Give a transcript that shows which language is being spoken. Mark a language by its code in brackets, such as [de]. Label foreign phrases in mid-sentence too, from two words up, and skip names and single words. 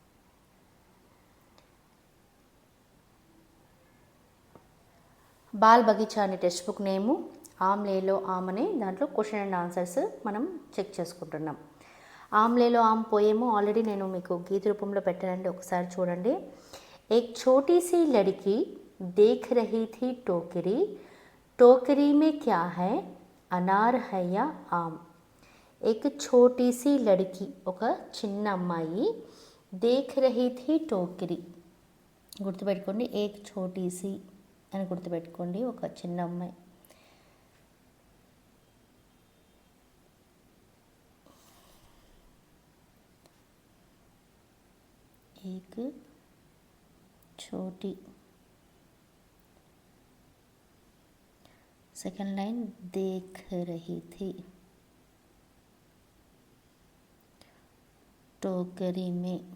[te] బాల్ బగీచా అనే [en] text book name, [te] ఆమ్ లేలో ఆమ్ అనే దాంట్లో [en] question and answers [te] మనం చెక్ చేసుకుంటున్నాం. ఆమ్ లేలో ఆమ్ పోయేమో ఆల్రెడీ నేను మీకు గీత రూపంలో పెట్టానండి, ఒకసారి చూడండి. [hi] ఏక్ छोटी सी लड़की देख रही थी टोकरी, टोकरी में क्या है, अनार है या आम. एक छोटी सी लड़की [te] ఒక చిన్న అమ్మాయి [hi] देख रही थी टोकरी గుర్తుపెట్టుకోండి. एक छोटी सी [te] అని గుర్తుపెట్టుకోండి, ఒక చిన్న అమ్మాయి. [hi] एक छोटी, [en] second line [hi] देख रही थी टोकरी में